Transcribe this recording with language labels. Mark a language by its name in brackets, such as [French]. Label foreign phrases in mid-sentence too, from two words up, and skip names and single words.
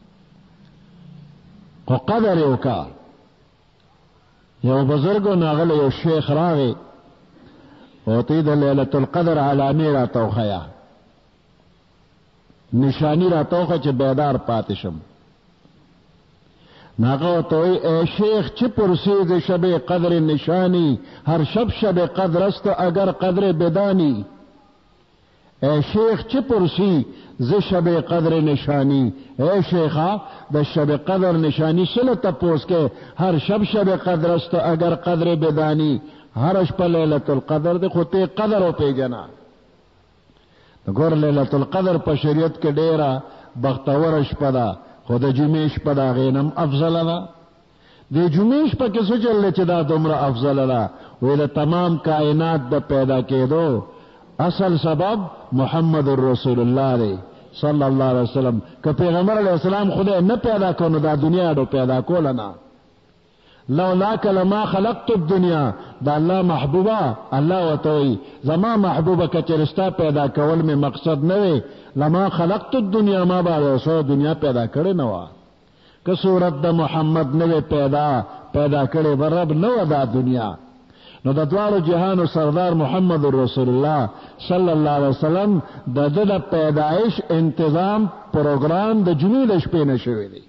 [Pashto] خو قدر یې وکړه. یو بزرګو ناغلی یو شیخ راغی او ته د [Arabic] لیلة القدر [Pashto] علامې راته وښیه، نشانی راته وښیه چې بیدار پاتې شم. ناغه ورته وایي [Persian] ای شیخ چه پرسی ز شب قدر نشانی، هر شب قدر است اگر قدر بدانی. ای شیخ چه پرسی ز شب قدر نشانی، [Pashto] ای شیخا د شب قدر نشانی سره تپوس کې [Persian] هر شب قدر است اگر قدر بدانی. [Pashto] هر شپه [Arabic] لیلة القدر [Pashto] دی خو ته قدر او پیژنه. ګور [Arabic] لیلة القدر [Pashto] په شریعت کې ډیره بختور شپه ده، خو د جمعې شپه د هغې نه افضل ده. د جمعې شپه کې څه چل دی چې دا دومره افضل ده؟ وایي د تمام کائنات د پیدا کېدو اصل سبب محمد رسول الله دی [Arabic] صلی الله علیه وسلم. [Pashto] که پیغمبر [Arabic] علیه السلام [Pashto] خدای نه پیدا کړو نو دا دنیا ډو پیدا کوله نه. [Arabic] لولاک لما خلقت الدنیا، [Pashto] دا الله محبوبه الله ورته وایي زما محبوبه که چېرې ستا پیدا کول مې مقصد نه وی [Arabic] لما خلقت الدنیا، [Pashto] ما به سو دنیا پیدا کړې نه وه. که صورت د محمد نه وی پیدا کړې به رب نه وه دا دنیا. نو د دواړو جهانو سردار محمد رسول الله [Arabic] صلی الله علیه وسلم [Pashto] د ده د پیدایش انتظام پروګرام د جمعې د شپې نه شوی دی.